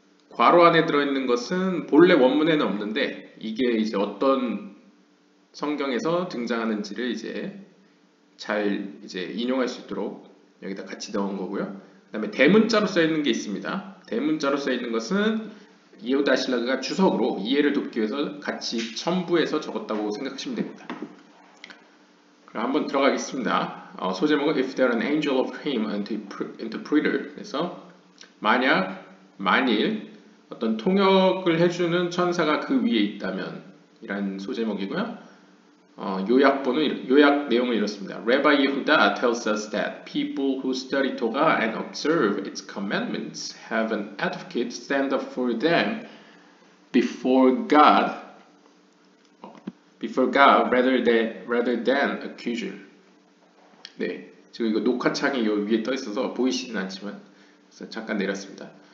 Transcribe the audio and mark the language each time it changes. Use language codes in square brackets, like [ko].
[ko] 괄호 안에 들어있는 것은 본래 원문에는 없는데 이게 이제 어떤 성경에서 등장하는지를 이제 잘 이제 인용할 수 있도록 여기다 같이 넣은 거고요. 그 다음에 대문자로 써 있는 게 있습니다. 대문자로 써 있는 것은 예후다 신라그가 주석으로 이해를 돕기 위해서 같이 첨부해서 적었다고 생각하시면 됩니다. 그럼 한번 들어가겠습니다. 소제목은 [en] If there an angel of him, an interpreter. [ko] 그래서 만일 어떤 통역을 해주는 천사가 그 위에 있다면 이란 소제목이고요. 요약 내용은 이렇습니다. [en] Rabbi Yehuda tells us that people who study Torah and observe its commandments have an advocate stand up for them before God rather than accuser. [ko] 네, 지금 이거 녹화창이 요 위에 떠 있어서 보이시진 않지만 그래서 잠깐 내렸습니다.